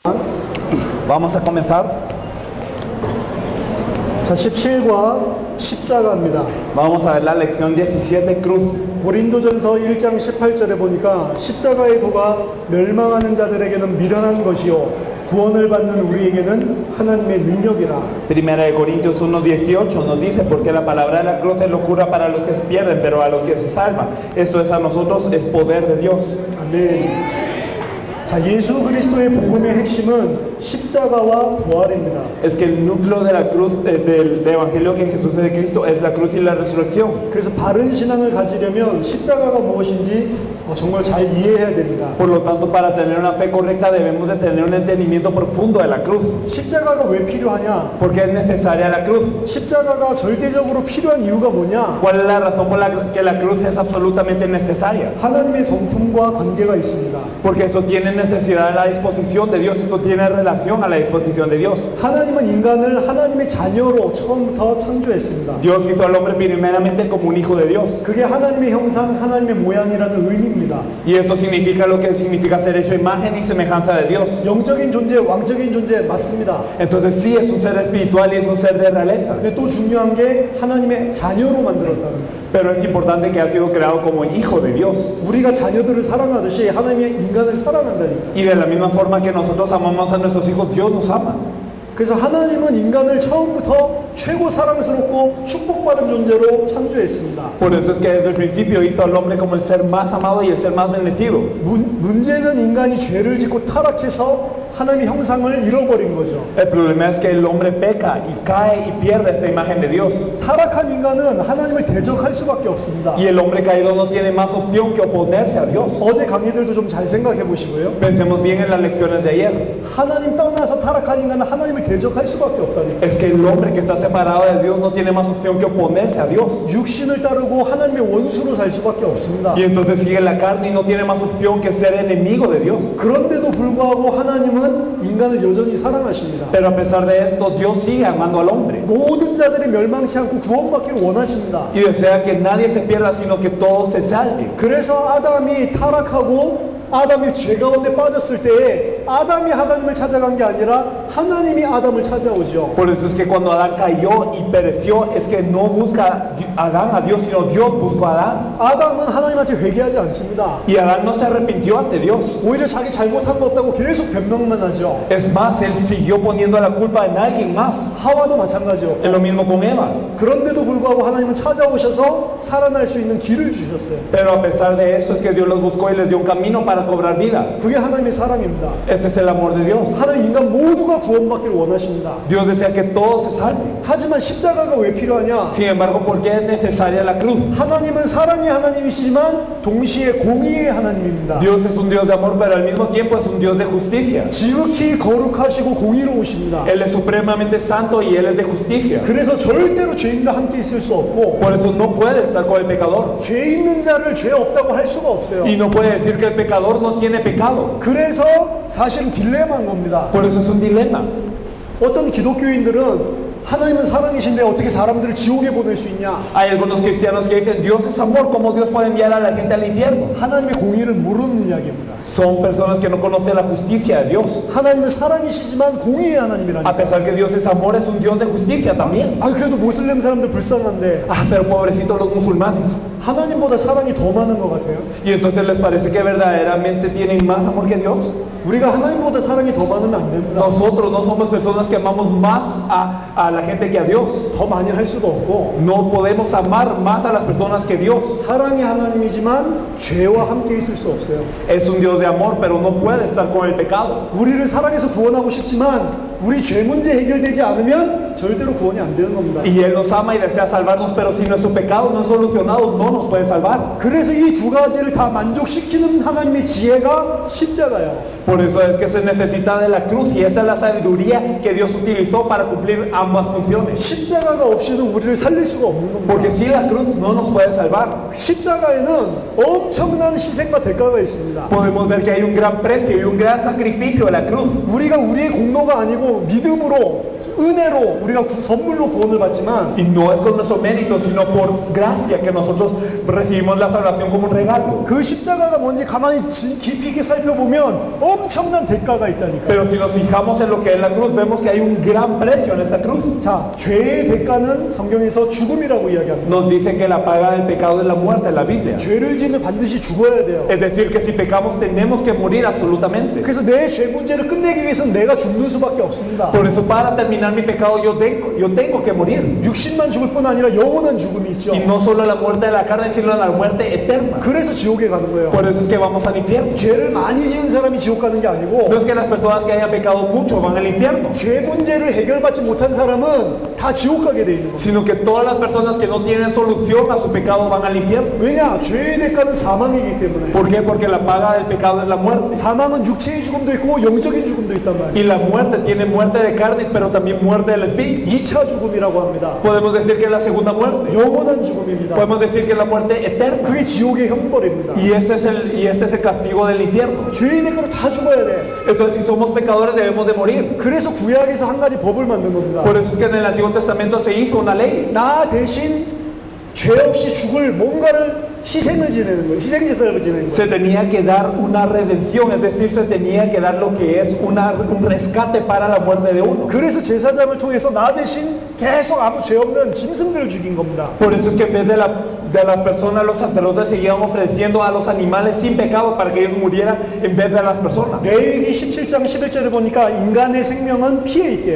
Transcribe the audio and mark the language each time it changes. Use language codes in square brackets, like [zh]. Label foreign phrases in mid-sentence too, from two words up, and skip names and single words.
[es] Vamos a comenzar. [ko] 자, 17과 십자가입니다. [es] Vamos a ver la lección 17, cruz. [ko] 고린도전서 1장 18절에 보니까 십자가의 도가 멸망하는 자들에게는 미련한 것이요 구원을 받는 우리에게는 하나님의 능력이라. [es] Primera de Corintios 1:18 nos dice, porque la palabra de la cruz es locura para los que se pierden, pero a los que se salvan, esto es a nosotros, es poder de Dios. [ko] 아멘. 자, 예수 그리스도의 복음의 핵심은 십자가와 부활입니다. [es] Es que el núcleo de la cruz, del evangelio que Jesús es de Cristo, es la cruz y la resurrección. [ko] 그래서 바른 신앙을 가지려면 십자가가 무엇인지 정말 잘 이해해야 됩니다. [es] Por lo tanto, para tener una fe correcta debemos de tener un entendimiento profundo de la cruz. [ko] 십자가가 왜 필요하냐? [es] ¿Por qué es necesaria la cruz? [ko] 십자가가 절대적으로 필요한 이유가 뭐냐? [es] ¿Cuál es la razón por la que la cruz es absolutamente necesaria? [ko] 하나님의 성품과 관계가 있습니다. [es] Porque eso tiene necesidad a la disposición de Dios, esto tiene relación a la disposición de Dios. [ko] 하나님은 인간을 하나님의 자녀로 처음부터 창조했습니다. [es] Dios hizo al hombre primeramente como un hijo de Dios. [ko] 그게 하나님의 형상, 하나님의 모양이라는 의미입니다. [es] Y eso significa lo que significa ser hecho imagen y semejanza de Dios. [ko] 영적인 존재, 왕적인 존재 맞습니다. [es] Entonces sí, es un ser espiritual y es un ser de realeza. [ko] 근데 또 중요한 게 하나님의 자녀로 만들었다는 거예요. [es] Pero es importante que ha sido creado como hijo de Dios. [ko] 우리가 자녀들을 사랑하듯이 하나님의 인간을 사랑한다니까. [es] Y de la misma forma que nosotros amamos a nuestros hijos, Dios nos ama. [ko] 그래서 하나님은 인간을 처음부터 최고 사랑스럽고 축복받은 존재로 창조했습니다. [es] Por eso es que desde el principio hizo al hombre como el ser más amado y el ser más bendecido. [ko] 문제는 인간이 죄를 짓고 타락해서 하나님의 형상을 잃어버린 거죠. [es] El problema es que el hombre peca y cae y pierde esta imagen de Dios. [ko] 타락한 인간은 하나님을 대적할 수밖에 없습니다. [es] Y el hombre caído no tiene más opción que oponerse a Dios. [ko] 어제 강의들도 좀 잘 생각해 보시고요. [es] Pensemos bien en las lecciones de ayer. [ko] 하나님 떠나서 타락한 인간은 하나님을 대적할 수밖에 없다니까. [es] Es que el hombre que está separado de Dios no tiene más opción que oponerse a Dios. [ko] 육신을 따르고 하나님의 원수로 살 수밖에 없습니다. [es] Y entonces sigue la carne y no tiene más opción que ser enemigo de Dios. [ko] 그런데도 불구하고 하나님은 인간을 여전히 사랑하십니다. [es] Pero a pesar de esto, Dios sigue amando al hombre. [ko] 모든 자들이 멸망치 않고 구원받기를 원하십니다. [es] Y desea que nadie se pierda, sino que todos se salven. [ko] 그래서 아담이 타락하고 아담이 죄 가운데 빠졌을 때에 아담이 하나님을 찾아간 게 아니라 하나님이 아담을 찾아오죠. [es] Por eso es que cuando Adán cayó y pereció, es que no busca Adán a Dios, sino Dios buscó a Adán. [ko] 아담은 하나님한테 회개하지 않습니다. [es] Y Adán no se arrepintió ante Dios. [ko] 오히려 자기 잘못한 거 없다고 계속 변명만 하죠. [es] Es más, él siguió poniendo la culpa en alguien más. [ko] 하와도 마찬가지요. [es] Es lo mismo con Eva. [ko] 그런데도 불구하고 하나님은 찾아오셔서 살아날 수 있는 길을 주셨어요. [es] Pero a pesar de esto es que Dios los buscó y les dio un camino para cobrar vida. [ko] 그게 하나님의 사랑입니다. [es] Este es el amor de Dios. [ko] 하나님 인간 모두가 구원받기를 원하십니다. [es] Dios desea que todos se salven. [ko] 하지만 십자가가 왜 필요하냐? [es] Sin embargo, ¿por qué es necesaria la cruz? [ko] 하나님은 사랑의 하나님이시지만 동시에 공의의 하나님입니다. [es] Dios es un Dios de amor, pero al mismo tiempo es un Dios de justicia. [ko] 지극히 거룩하시고 공의로우십니다. [es] Él es supremamente santo y Él es de justicia. [ko] 그래서 절대로 죄인과 함께 있을 수 없고 [es] Por eso no puede estar con el pecador. [ko] 죄 있는 자를 죄 없다고 할 수가 없어요. [es] Y no puede decir que el pecador no tiene pecado. [ko] 그래서 사실은 딜레마인 겁니다. [es] Por eso es un dilema. [ko] 어떤 기독교인들은 하나님은 사랑이신데 어떻게 사람들을 지옥에 보낼 수 있냐? [es] Hay algunos cristianos que dicen, Dios es amor, ¿cómo Dios puede enviar a la gente al infierno? [ko] 하나님의 공의를 모르는 이야기입니다. [es] Son personas que no conocen la justicia de Dios. [ko] 하나님은 사랑이시지만 공의의 하나님이라니까. [es] A pesar que Dios es amor, es un Dios de justicia también. [ko] 아, 그래도 모슬렘 사람들 불쌍한데 [es] Ah, pero pobrecitos los musulmanes. [ko] 하나님보다 사랑이 더 많은 것 같아요. [es] Y entonces les parece que verdaderamente tienen más amor que Dios. [ko] 우리가 하나님보다 사랑이 더 많으면 안 됩니다. [es] Nosotros no somos personas que amamos más a la gente que a Dios. [ko] 더 많이 할 수도 없고 [es] No podemos amar más a las personas que Dios. [ko] 사랑의 하나님이지만 죄와 함께 있을 수 없어요. [es] Es un Dios de amor, pero no puede estar con el pecado. [ko] 우리를 사랑해서 구원하고 싶지만 우리 죄 문제 해결되지 않으면 절대로 구원이 안 되는 겁니다. [es] Y Él nos ama y desea salvarnos, pero si nuestro pecado no es solucionado, no nos puede salvar. [ko] 그래서 이 두 가지를 다 만족시키는 하나님의 지혜가 십자가예요. [es] Por eso es que se necesita de la cruz, y esa es la sabiduría que Dios utilizó para cumplir ambas funciones. [ko] 십자가가 없이는 우리를 살릴 수가 없는 겁니다. [es] Porque si la cruz no nos puede salvar. [ko] 십자가에는 엄청난 희생과 대가가 있습니다. [es] Podemos ver que hay un gran precio y un gran sacrificio de la cruz. [ko] 우리가 우리의 공로가 아니고 아니고 믿음으로 은혜로 우리가 선물로 구원을 받지만 [es] Y no es con nuestro mérito, sino por gracia que nosotros recibimos la salvación como un regalo. [ko] 그 십자가가 뭔지 가만히 깊이 있게 살펴보면 엄청난 대가가 있다니까요. [es] Pero si nos fijamos en lo que es la cruz, vemos que hay un gran precio en esta cruz. [ko] 자, 죄의 대가는 성경에서 죽음이라고 이야기합니다. [es] Nos dice que la paga del pecado es la muerte en la Biblia. [ko] 죄를 지으면 반드시 죽어야 돼요. [es] Es decir, que si pecamos tenemos que morir absolutamente. [ko] 그래서 내 죄 문제를 끝내기 위해서는 내가 죽는 수밖에 없습니다. [es] Por eso para terminar mi pecado yo tengo que morir. [ko] 육신만 죽을 뿐 아니라 영원한 죽음이 있죠. [es] Y no solo la muerte de la carne, sino la muerte eterna. [ko] 그래서 지옥에 가는 거예요. [es] Por eso es que vamos al infierno. [ko] 죄를 많이 지은 사람이 지옥 가는 게 아니고 [es] No es que las personas que hayan pecado mucho van al infierno, [ko] 죄 문제를 해결받지 못한 사람은 다 지옥 가게 돼 있는 거예요. [es] sino que todas las personas que no tienen solución a su pecado van al infierno. [ko] 왜냐? 죄의 대가는 사망이기 때문에. [es] ¿Por qué? Porque la paga del pecado es la muerte. [ko] 사망은 육체의 죽음도 있고 영적인 죽음도 있단 말이에요. [es] Y la muerte tiene muerte de carne, pero también muerte del espíritu. [ko] 2차 죽음이라고 합니다. [es] Podemos decir que es la segunda muerte. [ko] 영원한 죽음입니다. [es] Podemos decir que es la muerte eterna. [ko] 그게 지옥의 형벌입니다. [es] Y este es el castigo del infierno. [ko] 죄의 대가로 다 죽어야 돼. [es] Entonces, si somos pecadores, debemos de morir. [ko] 그래서 구약에서 한 가지 법을 만든 겁니다. [es] Por eso es que en el Antiguo Testamento se hizo una ley. [ko] 나 대신 죄 없이 죽을 뭔가를 희생을 지내는 거예요. 희생제사를 지내는 거예요. [es] Se tenía que dar una redención, es decir, se tenía que dar lo que es un rescate para la muerte de uno. [ko] 그래서 제사장을 통해서 나 대신 계속 아무 죄 없는 짐승들을 죽인 겁니다. [es] Por eso es que en vez de las personas, los sacerdotes seguían ofreciendo a los animales sin pecado para que ellos murieran en vez de las personas. [ko] 레위기 17장 11절을 보니까 인간의 생명은 피에 있대요.